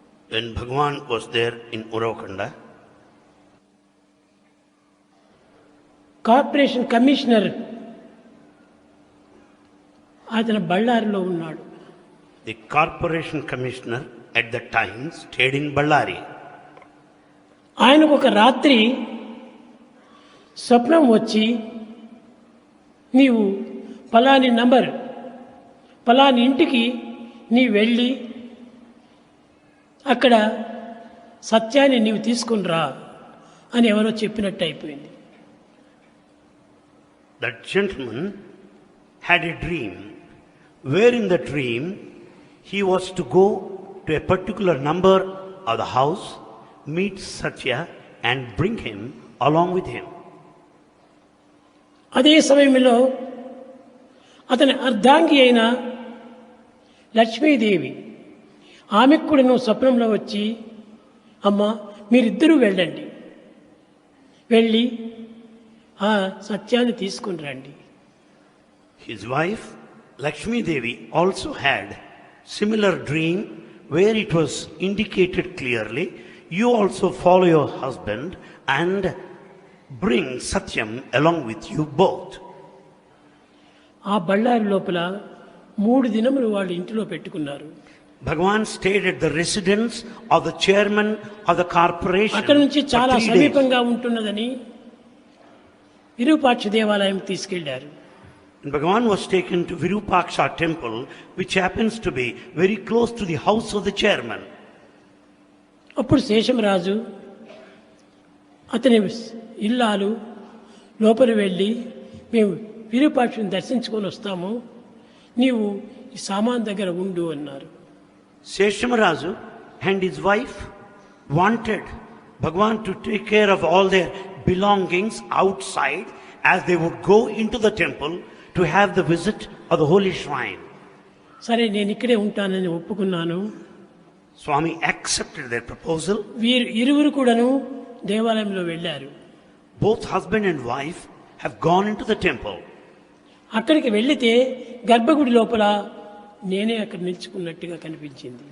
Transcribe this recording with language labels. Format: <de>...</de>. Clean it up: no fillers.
<en>When Bhagwan was there in Uravkonda,</en> <te>corporation commissioner అతను బళ్ళారిలో ఉన్నాడు.</te> <en>the corporation commissioner at that time stayed in Ballari.</en> <te>ఆయనకు ఒక రాత్రి స్వప్నం వచ్చి, నీవు ఫలాని నంబర్ ఫలాని ఇంటికి నీ వెళ్ళి అక్కడ సత్యాన్ని నీవు తీసుకుని రా అని ఎవరో చెప్పినట్టు అయిపోయింది.</te> <en>That gentleman had a dream, where in the dream he was to go to a particular number of the house, meet Satya and bring him along with him.</en> <te>అదే సమయంలో అతని అర్ధాంగి అయిన లక్ష్మీదేవి ఆమెకు కూడా నువ్వు స్వప్నంలో వచ్చి, అమ్మ మీరిద్దరూ వెళ్ళండి, వెళ్ళి ఆ సత్యాన్ని తీసుకుని రండి.</te> <en>His wife Lakshmi Devi also had similar dream where it was indicated clearly, you also follow your husband and bring Satyam along with you both.</en> <te>ఆ బళ్ళారి లోపల 3 దినములు వాళ్ళు ఇంటిలో పెట్టుకున్నారు.</te> <en>Bhagwan stayed at the residence of the chairman of the corporation.</en> <te>అక్కడ నుంచి చాలా సమీపంగా ఉంటున్నదని విరూపాక్ష దేవాలయం తీసుకెళ్లారు.</te> <en>And Bhagavan was taken to Virupaksha temple, which happens to be very close to the house of the chairman.</en> <te>అప్పుడు శేషమరాజు అతని ఇల్లాలు లోపల వెళ్ళి మేము విరూపాక్షుని దర్శించుకొని వస్తాము, నీవు ఈ సామాన్ దగ్గర ఉండు అన్నారు.</te> <en>Seshamarazu and his wife wanted Bhagavan to take care of all their belongings outside as they would go into the temple to have the visit of the holy shrine.</en> <te>సరే నేను ఇక్కడే ఉంటానని ఒప్పుకున్నాను.</te> <en>Swami accepted their proposal.</en> <te>వీరు ఇరువురు కూడాను దేవాలయంలో వెళ్ళారు.</te> <en>Both husband and wife have gone into the temple.</en> <te>అక్కడికి వెళ్ళితే గర్భగుడి లోపల నేనే అక్కడ నిల్చుకున్నట్టుగా కనిపించింది.</te>